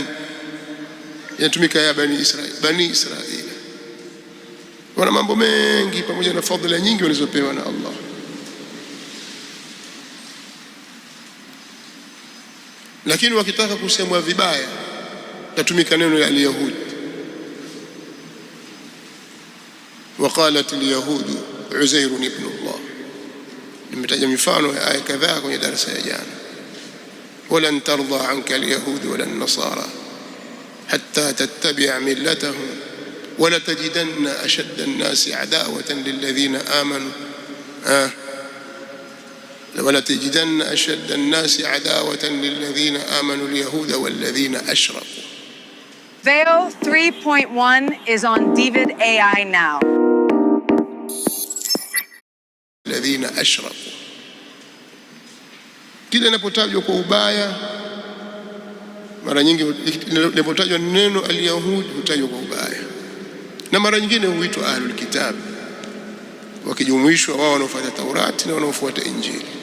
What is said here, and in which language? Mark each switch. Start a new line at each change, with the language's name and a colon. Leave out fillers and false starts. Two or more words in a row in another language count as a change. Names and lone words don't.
Swahili: Yanatumika ya bani Israila, bani Israila wana mambo mengi pamoja na fadhila nyingi walizopewa na Allah. Lakini wakitaka kusemwa vibaya tatumika neno la al-Yahud.
Arabic: وقالت اليهود عزير ابن الله.
Swahili: Nimetaja mifano ya aya kadhaa kwenye darasa ya jana.
Arabic: ولن ترضى عنك اليهود ولا النصارى حتى تتبع ملتهم ولا تجدن أشد الناس عداوة للذين آمنوا ولا تجدن أشد الناس عداوة للذين آمنوا اليهود والذين أشركوا.
English: Veo 3.1 is on Divid AI now.
Arabic: الذين أشركوا.
Swahili: Kila inapotajwa kwa ubaya, mara nyingi inapotajwa neno al-Yahudi hutajwa kwa ubaya, na mara nyingine huitwa
Arabic: أهل الكتاب,
Swahili: wakijumuishwa wao wanaofuata Taurati na wanaofuata Injili.